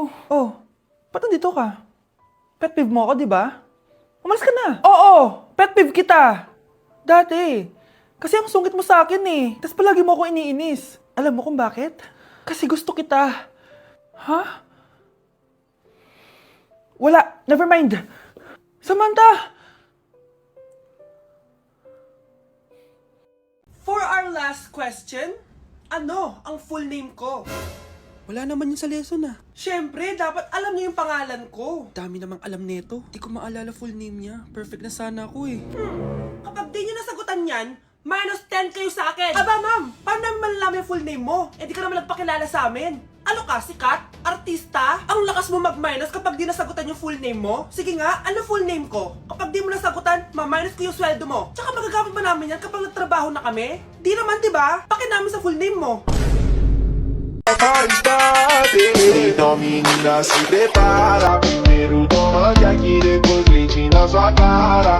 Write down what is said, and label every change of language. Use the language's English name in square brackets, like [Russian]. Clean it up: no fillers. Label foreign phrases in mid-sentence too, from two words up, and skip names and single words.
[Filipino] Oh, ba't nandito ka? [English] Pet peeve [Filipino] mo ako, di ba? Umalis ka na. Oo, [English] pet peeve [Filipino] kita. Dati. Kasi ang sungit mo sa akin, Tapos palagi mo ako iniinis. Alam mo kung bakit? Kasi gusto kita. Ha? Wala, [English] never mind. Samantha! For our last question, [Filipino] ano ang [English] full name [Filipino] ko? Wala naman yun sa lesson, Siyempre, dapat alam niyo yung pangalan ko. Dami namang alam nito. Di ko maalala [English] full name [Filipino] niya. Perfect na sana ako, Kapag di niyo nasagutan yan, minus 10 kayo sa akin. Aba, ma'am, paano namin malalaman yung [English] full name [Filipino] mo? Di ka naman nagpakilala sa amin. Ano ka, sikat? Artista? Ang lakas mo mag-minus kapag di nasagutan yung [English] full name [Filipino] mo? Sige nga, ano [English] full name [Filipino] ko? Kapag di mo nasagutan, ma-minus ko yung sweldo mo. Tsaka magagamit ba namin yan kapag nagtrabaho na kami? Di naman, diba? Paki namin sa [English] full name [Filipino] mo. [Portuguese] majestade. Então menina se prepara, primeiro toma de aqui, depois leite na sua cara.